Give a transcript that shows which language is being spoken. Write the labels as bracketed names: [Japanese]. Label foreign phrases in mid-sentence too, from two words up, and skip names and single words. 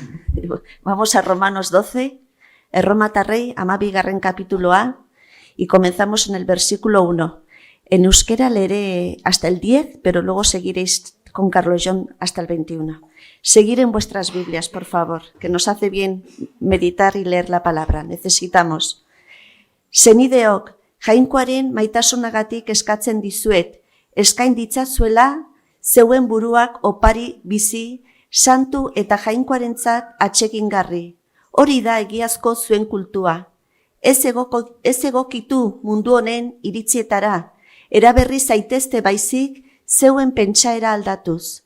[Spanish] Vamos a Romanos 12. Erromatarrei, 12. capítuloa, y comenzamos en el versículo 1. En euskera leeré hasta el 10, pero luego seguiréis con Carlos John hasta el 21. Seguir en vuestras Biblias, por favor, que nos hace bien meditar y leer la palabra. Necesitamos. [Basque] Senideok, jainkoaren maitasunagatik eskatzen dizuet, eskain ditzazuela, zeuen buruak opari bizi, santu eta jainkoarentzat atsegingarri. Hori da egiazko zuen kultua. Ez egokitu mundu honen iritzietara, eraberri zaitezte baizik zeuen pentsaera aldatuz.